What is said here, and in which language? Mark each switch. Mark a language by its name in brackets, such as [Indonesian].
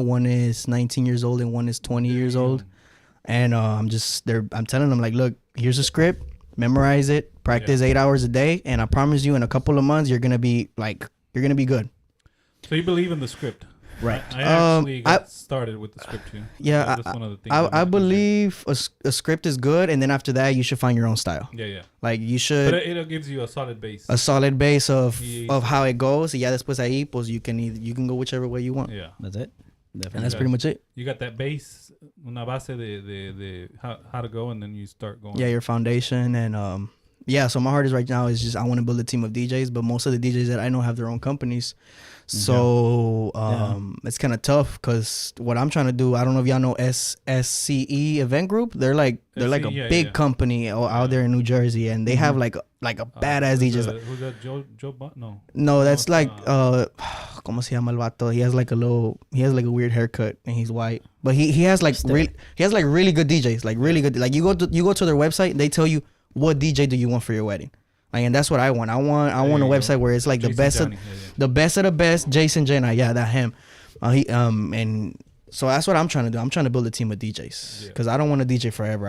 [English] One is 19 years old and one is 20 years old. And I'm telling them like, look, here's a script, memorize it, practice 8 hours a day. And I promise you in a couple of months, you're going to be good. So you believe in the script? Right. I actually got started with the script too. Yeah, That's one of the things I believe a script is good. And then after that, you should find your own style. Yeah. Like you should. But it gives you a solid base. A solid base of Yeah. how it goes. [Spanish] Y ya después ahí, pues [English] you can go whichever way you want. Yeah. That's it. And Definitely. that's pretty much it. You got that base, [Spanish] una base de [English] how to go, and then you start going. Yeah, your foundation and Yeah, so my heart is right now is just I want to build a team of DJs, but most of the DJs that I know have their own companies. So it's kind of tough because what I'm trying to do, I don't know if y'all know SCE Event Group. They're like a big company out there in New Jersey, and they have like a badass DJs. Who's that? Joe Butt? No, that's like [Spanish] ¿cómo se llama el vato? [English] He has like a weird haircut and he's white. But he has like really good DJs, like really good. Like you go to their website, they tell you what DJ do you want for your wedding. Like, and that's what I want. I want a website where it's like the best of the best. Jason Jenna, that him. And so that's what I'm trying to do. I'm trying to build a team of DJs because I don't want to DJ forever.